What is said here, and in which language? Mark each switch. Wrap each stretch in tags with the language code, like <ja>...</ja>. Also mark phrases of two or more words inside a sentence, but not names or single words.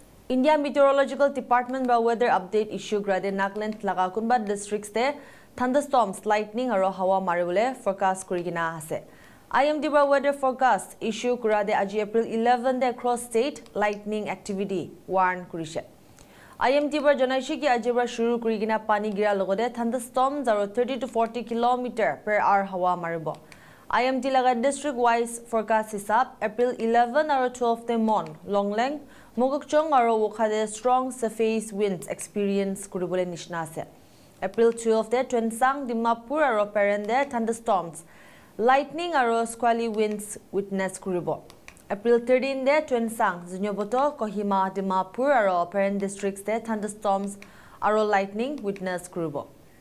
<nag>India Meteorological Department ba</nag> <en>weather update issue</en> <nag>grade Nagaland laga kunba districts te</nag> <en>thunderstorms lightning</en> <nag>aro hawa maribole forecast kurigina ase IMD ba</nag> <en>weather forecast issue</en> <nag>grade aji April 11 de</nag> <en>across state lightning activity warn</en> <nag>kurise IMD ba janaishi ki aji ba shuru kurigina pani gira logode thunderstorms aro 30 to 40 km/h hawa maribo IMD laga</nag> <en>district wise forecast</en> <nag>hisab April 11 aro 12 te mon Longleng Mogokchong aro wokhade</nag> <en>strong surface winds experience</en> <nag>kuribole nishna ase April 12 te Twensang Dimapur aro Perende</nag> <en>thunderstorms lightning</en> <nag>aro</nag> <en>squally winds witness</en> <nag>kuribo April 13 de Twensang Zinyoboto Kohima Dimapur aro Perende districts te thunderstorms aro</nag> <en>lightning witness</en> <nag>kuribo</nag>